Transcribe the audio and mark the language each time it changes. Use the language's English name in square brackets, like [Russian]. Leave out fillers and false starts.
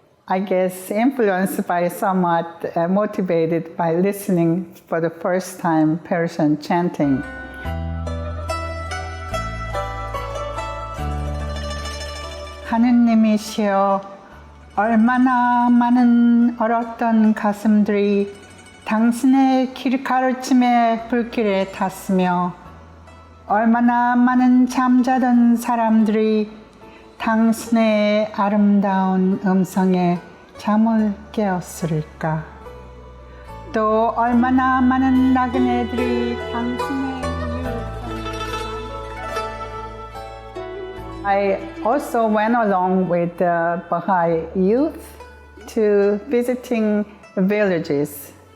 [English] I guess influenced by somewhat motivated by listening for the first time Persian chanting. [Korean] 하느님이시여, 얼마나 많은 얼었던 가슴들이 당신의 길 가르침의 불길에 탔으며 얼마나 많은 잠자던 사람들이 당신의 아름다운 음성에 잠을 깨었을까. 또 얼마나 많은 나그네들이 당신의 [English] I also went along with the Baha'i youth to visiting villages.